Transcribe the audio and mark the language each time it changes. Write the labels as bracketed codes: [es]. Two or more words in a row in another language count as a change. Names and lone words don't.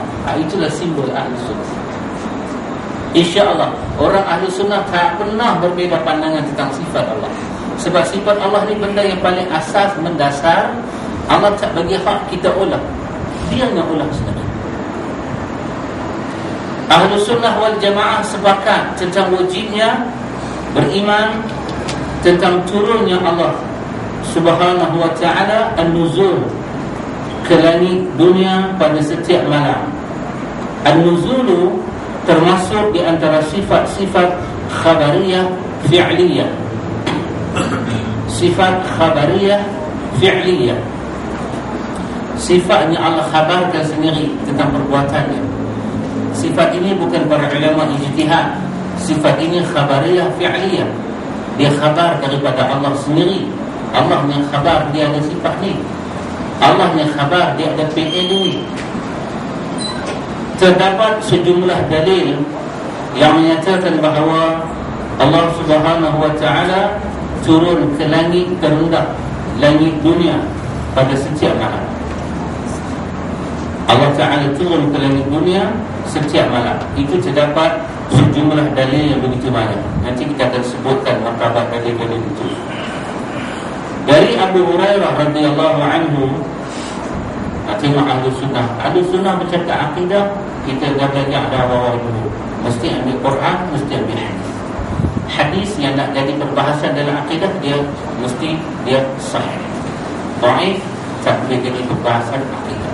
[ms] Itulah simbol [ar] أهل السنة. [ms] InsyaAllah orang [ar] أهل السنة [ms] tak pernah berbeza pandangan tentang sifat Allah. Sebab sifat Allah ni benda yang paling asas, mendasar. Allah tak bagi hak kita ulang, dia yang ulang sendiri. [ar] أهل السنة والجماعة [ms] sepakat tentang wajibnya beriman tentang turunnya Allah [ar] سبحانه وتعالى النزول [ms] ke langit dunia pada setiap malam. An-nuzulu termasuk di antara sifat-sifat [ar] خبرية فعلية. [ms] Sifat [ar] خبرية فعلية, [ms] sifatnya Allah khabarkan sendiri tentang perbuatannya. Sifat ini bukan para ulama ijtihad. Sifat ini [ar] خبرية فعلية. [ms] Dia khabar daripada Allah sendiri. Allah yang khabar dia ada sifat ni. Allah yang khabar dia ada fi'il ini. Terdapat sejumlah dalil yang menyatakan bahawa Allah [ar] سبحانه وتعالى [ms] turun ke langit terendah, langit dunia, pada setiap malam. Allah Ta'ala turun ke langit dunia setiap malam. Itu terdapat sejumlah dalil yang begitu banyak. Nanti kita akan sebutkan martabat dalil-dalil itu. Dari Abu Hurairah [ar] رضي الله عنه, [ms] tengok ahli sunnah. Ahli sunnah bercakap akidah, kita dah belajar ada awal dulu. Mesti ambil Quran, mesti ambil hadis. Hadis yang nak jadi perbahasan dalam akidah, dia mesti dia sahih. Dhaif tak boleh jadi perbahasan akidah.